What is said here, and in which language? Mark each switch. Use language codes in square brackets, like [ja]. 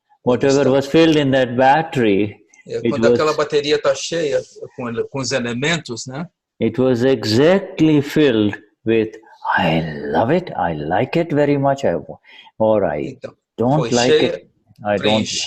[en] Whatever was filled in that battery. [pt] Quando aquela bateria está cheia com os elementos, né? [en] It was exactly filled with, I love it, I like it very much, or I don't like it, I don't.